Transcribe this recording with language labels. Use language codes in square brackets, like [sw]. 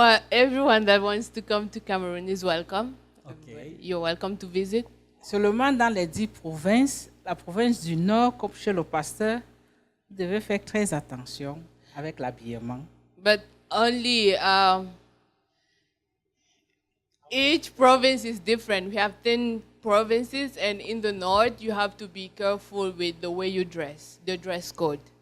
[en] Everyone that wants to come to Cameroon is welcome. Okay. You're welcome to visit. [fr] Seulement dans les 10 provinces, la province du Nord, comme chez le pasteur, vous devez faire très attention avec l'habillement. [en] But only each province is different. We have 10 provinces, and in the north, you have to be careful with the way you dress, the dress code.